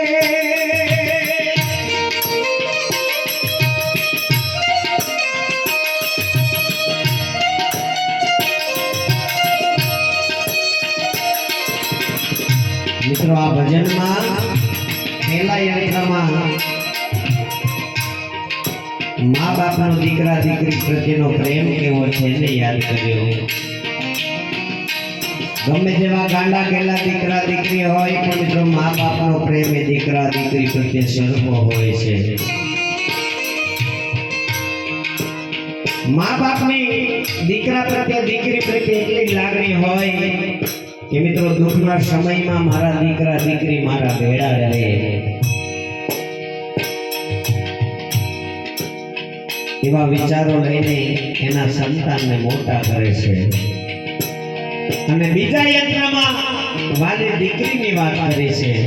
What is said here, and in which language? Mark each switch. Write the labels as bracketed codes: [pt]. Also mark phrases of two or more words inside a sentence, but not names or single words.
[gu] મિત્રો આ ભજન માં પહેલા યંત્ર માં મા બાપ નો દીકરા દીકરી પ્રત્યેનો પ્રેમ કેવો છે ને યાદ કર્યો ગમે જેવા ગાંડા કેલા દીકરા દીકરી હોય પણ મિત્રો મા બાપ નો પ્રેમ એ દીકરા દીકરી પ્રત્યે સરખો હોય છે મા બાપ ની દીકરા પ્રત્યે દીકરી પ્રત્યે એટલી લાગણી હોય કે મિત્રો દુઃખના સમયમાં મારા દીકરા દીકરી મારા ભેળા રહે એવા વિચારો લઈને એના સંતાનને મોટા કરે છે અને બીજા યંત્રમાં વાલી દીકરીની વાત કરી છે